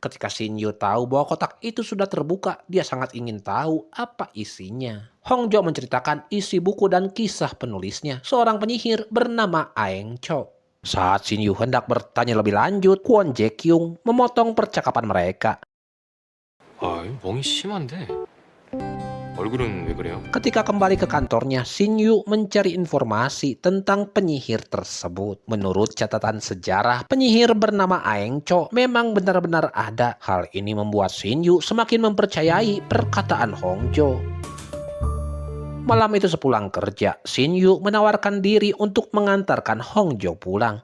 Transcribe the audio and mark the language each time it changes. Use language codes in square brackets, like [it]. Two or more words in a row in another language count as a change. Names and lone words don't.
[id] Ketika Shin Yu tahu bahwa kotak itu sudah terbuka, dia sangat ingin tahu apa isinya. Hongjo menceritakan isi buku dan kisah penulisnya, seorang penyihir bernama Aeng Cho. Saat Shin Yu hendak bertanya lebih lanjut, Kwon Jae Kyung memotong percakapan mereka. [ko] 아, 멍이 심한데. 얼굴은 왜 그래요? [id] Ketika kembali ke kantornya, Shin Yu mencari informasi tentang penyihir tersebut. Menurut catatan sejarah, penyihir bernama Aeng Cho memang benar-benar ada. Hal ini membuat Shin Yu semakin mempercayai perkataan Hongjo. Malam itu sepulang kerja, Shin Yu menawarkan diri untuk mengantarkan Hongjo pulang.